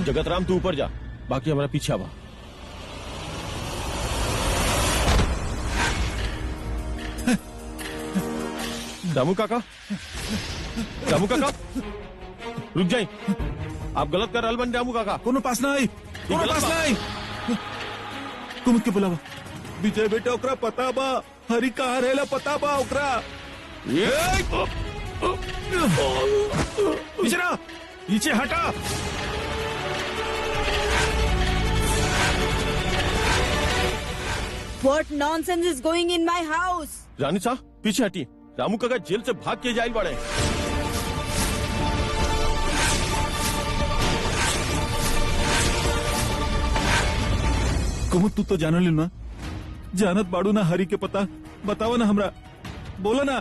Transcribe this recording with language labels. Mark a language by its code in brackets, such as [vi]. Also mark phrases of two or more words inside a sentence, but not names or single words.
[bho] जगत राम तू ऊपर जा, बाकी हमारा पीछे आवा। रामू काका, रामू काका रुक जाए, आप गलत कर रहल बन रामू काका। कोनो पास ना आई, कोनो गलत पास बा। ना आई। कुमुद के बुलावा। विजय बेटा, ओकरा पता बा हरी कहाँ रहेला, पता बा ओकरा। पीछे ना, पीछे हटा। [en] What nonsense is going in my house? [bho] रानी साहब पीछे हटी, रामू काका जेल से भाग के जाइल बाड़े। कुमुद, तू तो जान ली ना, जानत बाड़ू ना हरी के पता, बतावा ना हमरा, बोला ना।